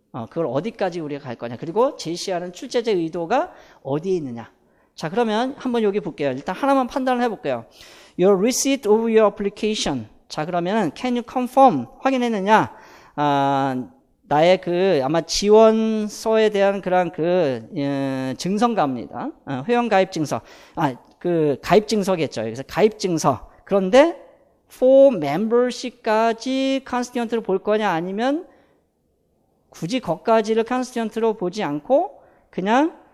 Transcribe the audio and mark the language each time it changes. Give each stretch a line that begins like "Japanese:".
Korean: 그걸 어디까지 우리가 갈 거냐, 그리고 제시하는 출제자 의도가 어디에 있느냐. 자, 그러면 한번 여기 볼게요. 일단 하나만 판단을 해볼게요.
English: Your receipt of your application.
Korean: 자, 그러면
English: can you confirm,
Korean: 확인했느냐? 나의 아마 지원서에 대한 그런 증서가입니다. 회원가입증서. 가입증서겠죠. 그래서 가입증서. 그런데
English: for membership
Korean: 까지 컨스티언트로 볼 거냐, 아니면 굳이 거기까지를 컨스티언트로 보지 않고 그냥